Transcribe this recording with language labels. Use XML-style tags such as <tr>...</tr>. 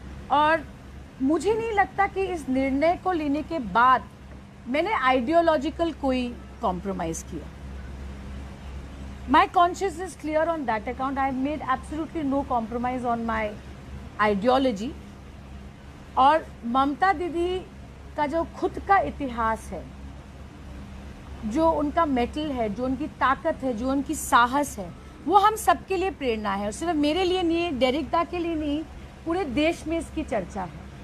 <hi>और मुझे नहीं लगता कि इस निर्णय को लेने के बाद मैंने आइडियोलॉजिकल कोई कॉम्प्रोमाइज़ किया।</hi> <en>My conscience is clear on that account. I have made absolutely no compromise on my ideology.</en> <hi>और ममता दीदी का जो खुद का इतिहास है, जो उनका मेटल है, जो उनकी ताकत है, जो उनकी साहस है, वो हम सबके लिए प्रेरणा है और सिर्फ मेरे लिए नहीं, डेरिक दा के लिए नहीं, पूरे देश में इसकी चर्चा है।</hi>